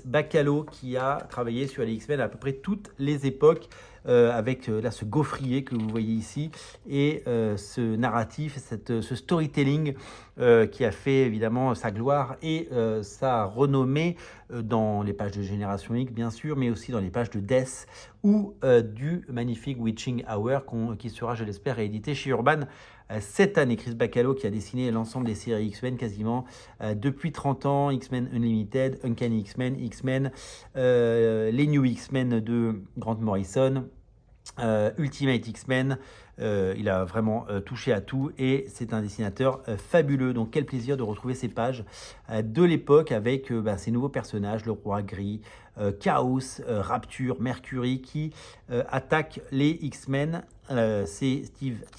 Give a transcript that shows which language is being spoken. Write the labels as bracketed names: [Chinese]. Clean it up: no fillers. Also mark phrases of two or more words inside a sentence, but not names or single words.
[French] Bacalo qui a travaillé sur les X-Men à peu près toutes les époques avec là ce gaufrier que vous voyez ici et ce narratif, ce storytelling qui a fait évidemment sa gloire et sa renommée dans les pages de Génération X bien sûr, mais aussi dans les pages de Death ou du magnifique Witching Hour qui sera, je l'espère, réédité chez Urban cette année. Chris Bacalo qui a dessiné l'ensemble des séries X-Men quasiment depuis 30 ans, X-Men Unlimited, Uncanny X-Men, X-Men, les New X-Men de Grant Morrison, Ultimate X-Men, il a vraiment touché à tout et c'est un dessinateur fabuleux. Donc quel plaisir de retrouver ces pages de l'époque avec ces nouveaux personnages, le Roi Gris, Chaos, Rapture, Mercury qui attaquent les X-Men. C'est Steve T.